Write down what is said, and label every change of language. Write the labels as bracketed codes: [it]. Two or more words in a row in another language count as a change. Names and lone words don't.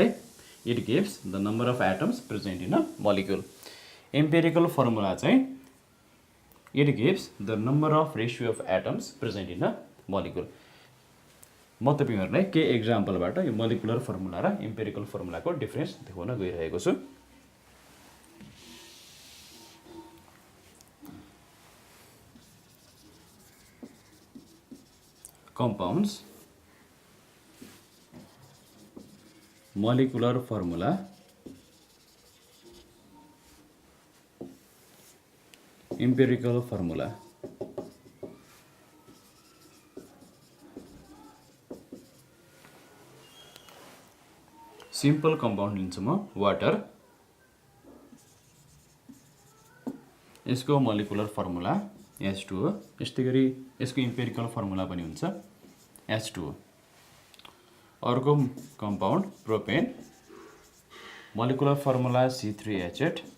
[en] it gives the number of atoms present in a molecule. empirical formula चाहिँ it gives the number of ratio of atoms present in a molecule. [ne] म तपाईहरुलाई के एक्जाम्पलबाट यो [en] molecular formula [ne] र [en] empirical formula [ne] डिफरेन्स देखाउन गइरहेको छु। [en] Compounds, molecular formula, empirical formula. Simple compound [ne] लिन्छु म वाटर, यसको [en] molecular formula [ne] H2 हो। यस्तै गरी यसको [en] empirical formula [ne] पनि हुन्छ H2O। अर्को [en] compound propane, molecular formula [ne] C3H8।